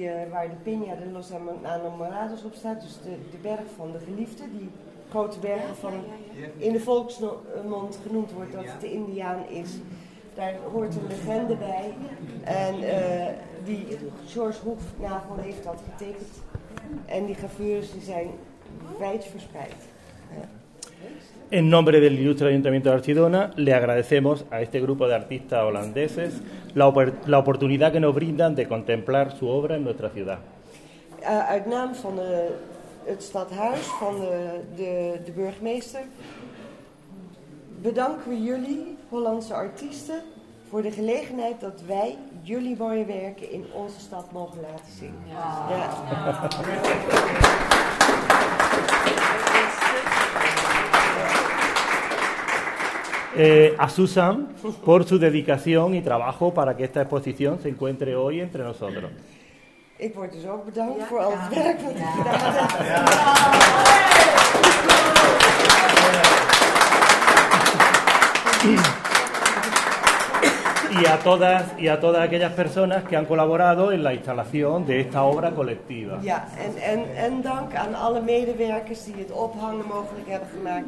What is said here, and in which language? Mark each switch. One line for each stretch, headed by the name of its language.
Dutch: Waar de Peña de los Enamorados op staat, dus de berg van de geliefde, die grote bergen van in de volksmond genoemd wordt dat het de Indiaan is. Daar hoort een legende bij. En die George Hoefnagel heeft dat getekend. En die gravures zijn wijdverspreid.
Spanish: En nombre del ilustre Ayuntamiento de Archidona, le agradecemos a este grupo de artistas holandeses la oportunidad que nos brindan de contemplar su obra en nuestra ciudad.
Dutch: Uit naam van het stadhuis, van de burgemeester, bedanken we jullie, Hollandse artiesten, voor de gelegenheid dat wij jullie mooie werken in onze stad mogen laten zien. Ja. Ja.
Spanish: A Susan por su dedicación y trabajo para que esta exposición se encuentre hoy entre nosotros.
Dutch: Ik word dus ook bedankt voor al het werk dat ik gedaan heb.
Spanish: Y a todas aquellas personas que han colaborado en la instalación de esta obra colectiva.
Dutch: Ja, en dank aan alle medewerkers die het ophangen mogelijk hebben gemaakt.